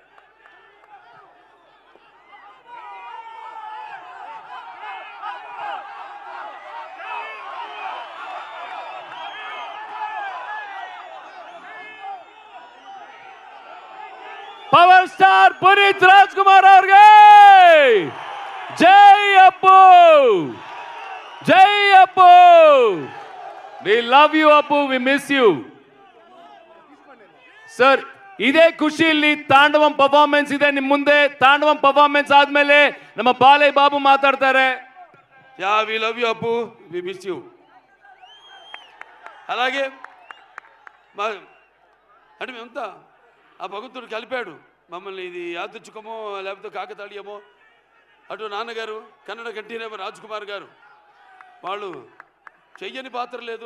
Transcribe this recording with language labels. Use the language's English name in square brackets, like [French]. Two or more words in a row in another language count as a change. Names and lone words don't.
[English] power star [Telugu] పునీత్ రాజ్ కుమార్ ಅವ್ರಿಗೆ జై అప్పు, జై అప్పు. [English] we love you Appu, we miss you ಸರ್. [Kannada] ಇದೇ ಖುಷಿಯಲ್ಲಿ ತಾಂಡವಂ ಪರ್ಫಾರ್ಮೆನ್ಸ್ ಇದೆ ನಿಮ್ಮ ಮುಂದೆ. ತಾಂಡವಂ ಪರ್ಫಾರ್ಮೆನ್ಸ್ ಆದ್ಮೇಲೆ ನಮ್ಮ ಬಾಲಯ್ಯ ಬಾಬು ಮಾತಾಡ್ತಾರೆ. [English] ya we love you Appu, we miss you. [Telugu] అలాగే మా అంటే మేమంతా ఆ భగవంతుడు కలిపాడు మమ్మల్ని. ఇది యాదృచ్ఛికమో లేకపోతే కాకతాళీయమో, అటు నాన్నగారు కన్నడ కంఠీరవ రాజ్ కుమార్ గారు వాళ్ళు చెయ్యని పాత్ర లేదు.